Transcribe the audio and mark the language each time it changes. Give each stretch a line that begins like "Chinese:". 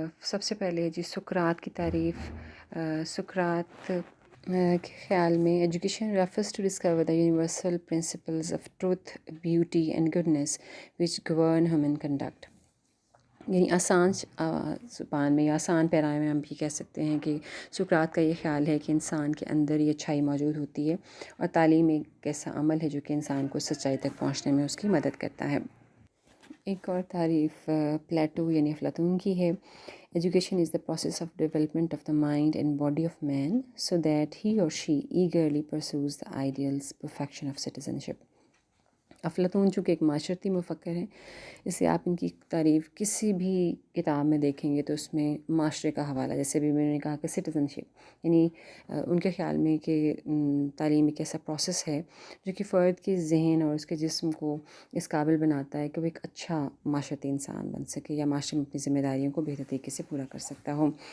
Urdu: سب سے پہلے جی سقراط کی تعریف. سقراط کے خیال میں education
English: refers to discover the universal principles of truth, beauty and goodness which govern human conduct.
Urdu: یعنی آسان زبان میں یا آسان پیرائے میں ہم بھی کہہ سکتے ہیں کہ سقراط کا یہ خیال ہے کہ انسان کے اندر یہ اچھائی موجود ہوتی ہے، اور تعلیم ایک ایسا عمل ہے جو کہ انسان کو سچائی تک پہنچنے میں اس کی مدد کرتا ہے. ایک اور تعریف پلیٹو یعنی افلاطون کی ہے.
English: Education is the process of development of the mind and body of man so that he or she eagerly pursues the ideals perfection of citizenship.
Urdu: افلاطون چونکہ ایک معاشرتی مفکر ہیں، اس لیے آپ ان کی تعریف کسی بھی کتاب میں دیکھیں گے تو اس میں معاشرے کا حوالہ، جیسے بھی میں نے کہا کہ سٹیزنشپ، یعنی ان کے خیال میں کہ تعلیم ایک ایسا پروسیس ہے جو کہ فرد کے ذہن اور اس کے جسم کو اس قابل بناتا ہے کہ وہ ایک اچھا معاشرتی انسان بن سکے یا معاشرے میں اپنی ذمہ داریوں کو بہتر طریقے سے پورا کر سکتا ہو.